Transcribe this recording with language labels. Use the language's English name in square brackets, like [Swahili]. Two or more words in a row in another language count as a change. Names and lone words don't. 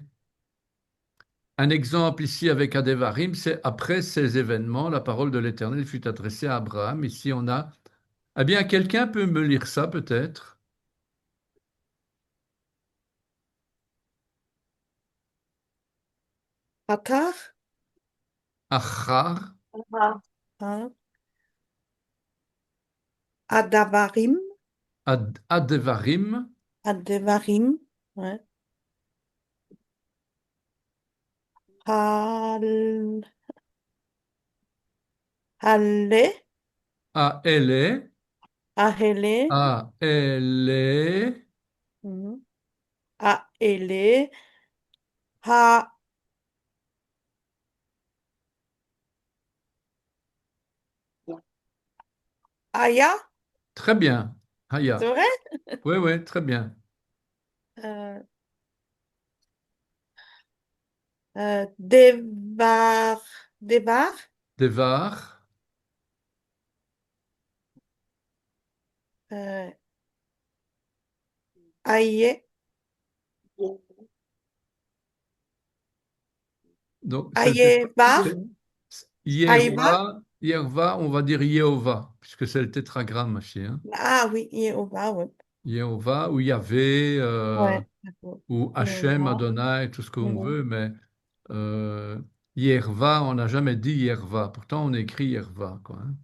[French] Un exemple ici avec Adevarim, c'est après ces événements, la parole de l'Éternel fut adressée à Abraham. Ici, on a. Eh bien, quelqu'un peut me lire ça peut-être? Atar, Achar, ah, hein, Adavarim, Adevarim, Adevarim, ouais. Hal, Halle, Aele, Ahele, Aele, mhm, Aele, Ha, Aya, très bien. c'est Haya. vrai? Oui, oui, très bien. Euh, Devar, Devar, Devar, euh, Aye, donc Ayeva, Aïva, Yehovah, Yehovah, on va dire Yehovah, puisque c'est le tétragramme, ma chère. ah oui, Yehova, ouais. Yehovah ou Yahvé Ouais, d'accord. ou Hachem, Yehova, Adonai, tout ce qu'on mhm, veut, mais euh, Yerva, on n'a jamais dit Yerva. Pourtant, on écrit Yerva, quoi, hein.